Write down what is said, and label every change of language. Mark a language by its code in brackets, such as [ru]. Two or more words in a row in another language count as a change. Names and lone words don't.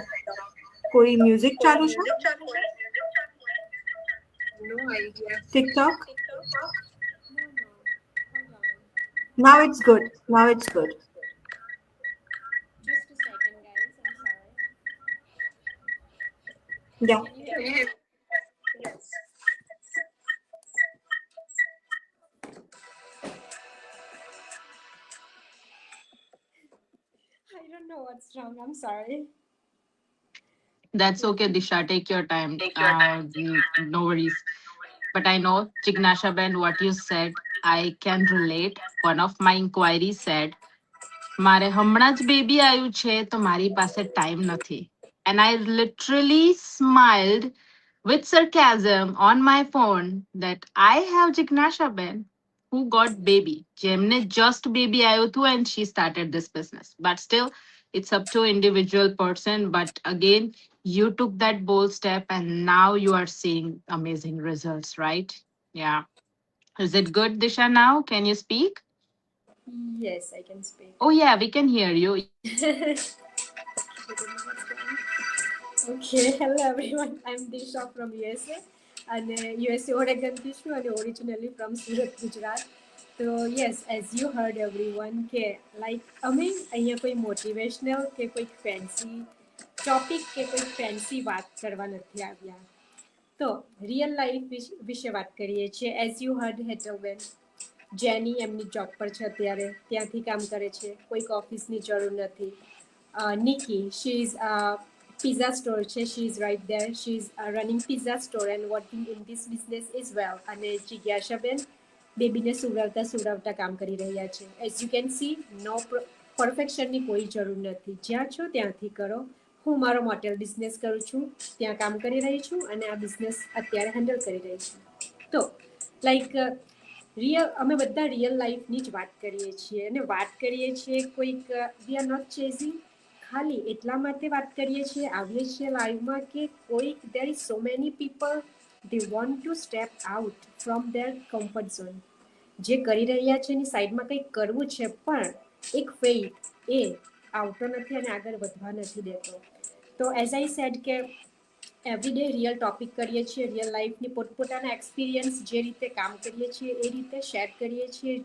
[gu] કોઈ મ્યુઝિક ચાલુ છે? [en] No idea. TikTok? Now it's good. Now it's good. Just a second, guys. I'm sorry. Yeah. Can you hear me? Yes. I don't know what's wrong. I'm sorry. That's okay, Disha. Take your time. No worries. But I know, Jignasha Ben, what you said, I can relate. One of my inquiries said, [gu] મારે હમણાં જ બેબી આવ્યું છે તો મારી પાસે ટાઈમ નથી. [en] And I literally smiled with sarcasm on my phone that I have Jignasha Ben who got baby. જેમને just baby [gu] આવ્યું હતું [en] and she started this business. But still, it's up to individual person. But again, you took that bold step and now you are seeing amazing results, right? Yeah. Is it good, Disha, now? Can you speak? Yes, I can speak. Oh, yeah, we can hear you. Okay, hello everyone. I'm Disha from USA. And USA Oregon Tissue and originally from Surat, Gujarat. So yes, as you heard everyone, [gu] કે like અમે અહીંયા કોઈ મોટિવેશનલ કે કોઈ [en] fancy topic [gu] કે કોઈ [en] fancy વાત [gu] કરવા નથી આવ્યા. તો [en] real life [gu] વિશે વાત કરીએ છીએ. [en] as you heard [gu] હેટલબેન, જેની એમની જોબ પર છે અત્યારે, ત્યાંથી કામ કરે છે, કોઈક ઓફિસની જરૂર નથી. [en] નિકી, she is pizza store છે, she is right there, she is running pizza store and working in this business as well. [gu] અને જિજ્ઞાસાબેન બેબીને સુવડાવતા કામ કરી રહ્યા છે. [en] as you can see, no [gu] પરફેક્શનની કોઈ જરૂર નથી. જ્યાં છો ત્યાંથી કરો. હું મારો [en] motel business [gu] કરું છું, ત્યાં કામ કરી રહી છું અને આ બિઝનેસ અત્યારે હેન્ડલ કરી રહી છું. તો લાઈક અમે બધા [en] real lifeની [gu] જ વાત કરીએ છીએ અને વાત કરીએ છીએ કોઈક [en] we are not chasing, [gu] ખાલી એટલા માટે વાત કરીએ છીએ, આવીએ છીએ લાઈવમાં કે કોઈક [en] there is so many people they want to step out from their comfort zone. [gu] જે કરી રહ્યા છે એની સાઈડમાં કંઈક કરવું છે, પણ એક ફેઇથ એ આવતો નથી અને આગળ વધવા નથી દેતો. તો [en] as I said [gu] કે [en] everyday real topic [gu] કરીએ છીએ, [en] real lifeની [gu] પોતપોતાના એક્સપિરિયન્સ જે રીતે કામ કરીએ છીએ એ રીતે શેર કરીએ છીએ.